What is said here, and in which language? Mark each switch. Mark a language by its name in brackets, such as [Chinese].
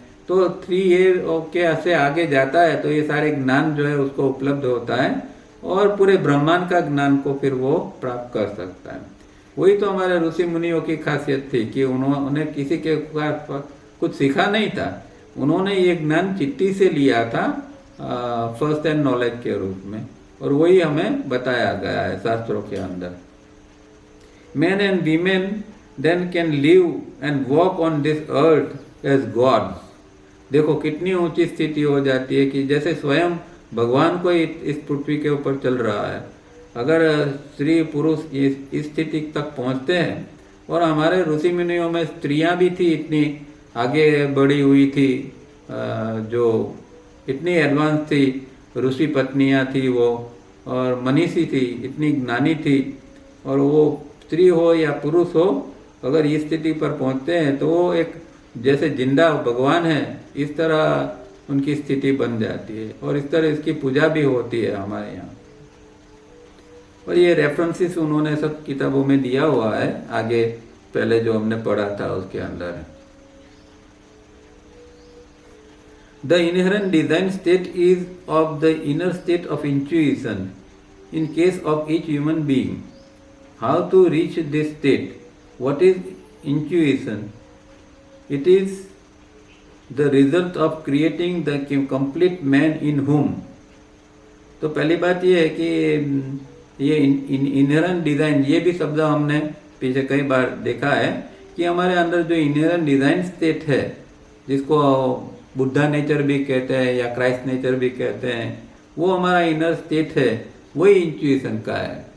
[Hindi] तो 3A के से आगे जाता है तो ये सारे ज्ञान जो है उसको उपलब्ध होता है, और पूरे ब्रह्मांड का ज्ञान को फिर वो प्राप्त कर सकता है। वही तो हमारे ऋषि मुनियों की खासियत थी कि उन्होंने किसी के कुछ सीखा नहीं था, उन्होंने ये ज्ञान चिट्ठी से लिया था फर्स्ट हैंड नॉलेज के रूप में, और वही हमें बताया गया है शास्त्रों के अंदर। [English] Men and women then can live and walk on this earth as gods। [Hindi] देखो कितनी ऊंची स्थिति हो जाती है कि जैसे स्वयं भगवान को इस पृथ्वी के ऊपर चल रहा है। अगर स्त्री पुरुष इस स्थिति तक पहुंचते हैं, और हमारे ऋषि मुनियों में स्त्रियां भी थी, इतनी आगे बढ़ी हुई थी, जो इतनी एडवांस थी, ऋषि पत्नियां थी वो, और मनीषी थी, इतनी ज्ञानी थी। और वो स्त्री हो या पुरुष हो, अगर इस स्थिति पर पहुंचते हैं तो वो एक जैसे जिंदा भगवान है इस तरह उनकी स्थिति बन जाती है, और इस तरह इसकी पूजा भी होती है हमारे यहाँ। और ये रेफरेंसेस उन्होंने सब किताबों में दिया हुआ है, आगे पहले जो हमने पढ़ा था उसके अंदर है। [English] The inherent design state is of the inner state of intuition in case of each human being. How to reach this state? What is intuition? It is the result of creating the complete man in whom। [Hindi] तो पहली बात ये है कि ये inherent design, ये भी शब्द हमने पीछे कई बार देखा है कि हमारे अंदर जो इनहेरेंट डिजाइन स्टेट है, जिसको बुद्धा नेचर भी कहते हैं या क्राइस्ट नेचर भी कहते हैं, वो हमारा इनर स्टेट है, वही इंट्यूशन का है।